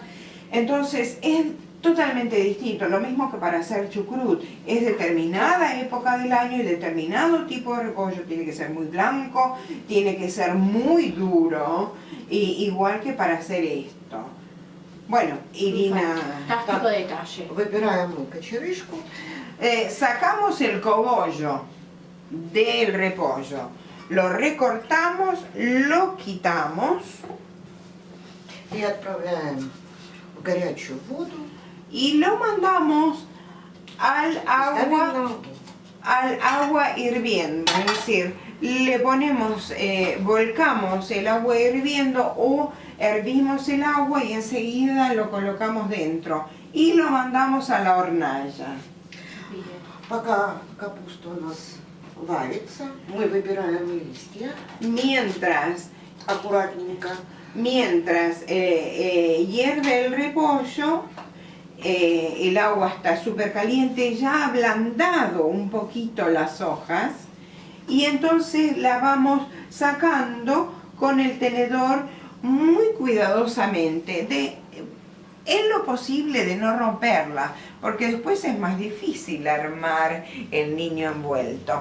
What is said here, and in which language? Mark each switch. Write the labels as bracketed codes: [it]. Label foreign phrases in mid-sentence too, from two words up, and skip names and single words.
[es] Entonces es totalmente distinto, lo mismo que para hacer chucrut, es determinada época del año y determinado tipo de repollo, tiene que ser muy blanco, tiene que ser muy duro, igual que para hacer esto. Bueno, Irina, Fantástico detalle. [ru] Выбираем кочерышку. [es] sacamos el cogollo del repollo, lo recortamos, lo quitamos [ru] И отправляем в горячую воду. [es] y lo mandamos al [ru] Ставим на [es] agua, [ru] огонь. [es] al agua hirviendo, es decir, le ponemos, volcamos el agua hirviendo o hervimos el agua y enseguida lo colocamos dentro y lo mandamos a la hornalla. Bien. [ru] Пока капуста у нас варится, мы выбираем листья [es] Mientras [ru] аккуратненько. [es] Mientras hierve el repollo, el agua está súper caliente, ya ha ablandado un poquito las hojas y entonces la vamos sacando con el tenedor muy cuidadosamente, en lo posible de no romperla, porque después es más difícil armar el niño envuelto.